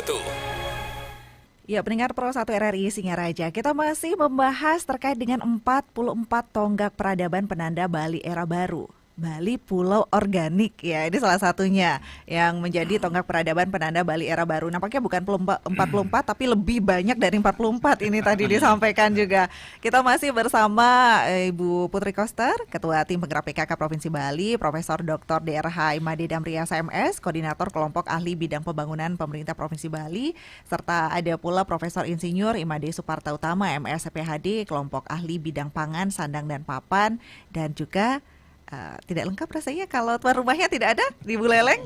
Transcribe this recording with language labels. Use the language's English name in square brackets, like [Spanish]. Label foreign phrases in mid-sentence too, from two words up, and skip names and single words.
[Indonesian] Ya, pendengar Pro 1 RRI Singaraja, kita masih membahas terkait dengan 44 tonggak peradaban penanda Bali era baru. Bali Pulau Organik ya, ini salah satunya yang menjadi tonggak peradaban penanda Bali era baru. Nampaknya bukan 44 tapi lebih banyak dari 44 ini tadi disampaikan juga. Kita masih bersama Ibu Putri Koster, Ketua Tim Penggerak PKK Provinsi Bali, Profesor Dr. DRH Imade Damriasa MS, Koordinator Kelompok Ahli Bidang Pembangunan Pemerintah Provinsi Bali, serta ada pula Profesor Insinyur Imade Suparta Utama MS PhD, Kelompok Ahli Bidang Pangan, Sandang dan Papan, dan juga tidak lengkap rasanya kalau tuan rumahnya tidak ada di Buleleng.